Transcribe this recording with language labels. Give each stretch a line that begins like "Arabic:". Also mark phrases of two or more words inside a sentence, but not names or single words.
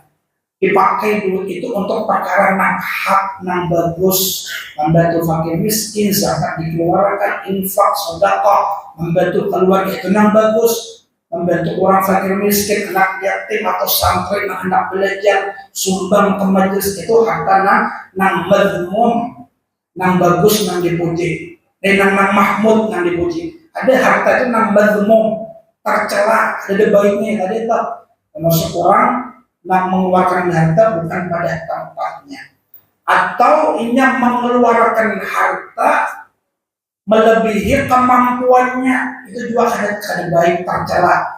Indonesian: Dipakai duit itu untuk perkara nang hak, nang bagus, membantu fakir miskin, zakat dikeluarkan, infak, sedekah, membantu keluarga itu nang bagus, membantu orang fakir miskin, anak yatim atau santri, anak belajar, sumbang ke majelis itu harta nang mazmum, nang bagus, nang dipuji, nang mahmud, nang dipuji. Ada harta itu nang mazmum, tercela, ada baiknya, ada itu termasuk orang yang mengeluarkan harta bukan pada tempatnya, atau ini mengeluarkan harta melebihi kemampuannya, itu juga ada baik tercela.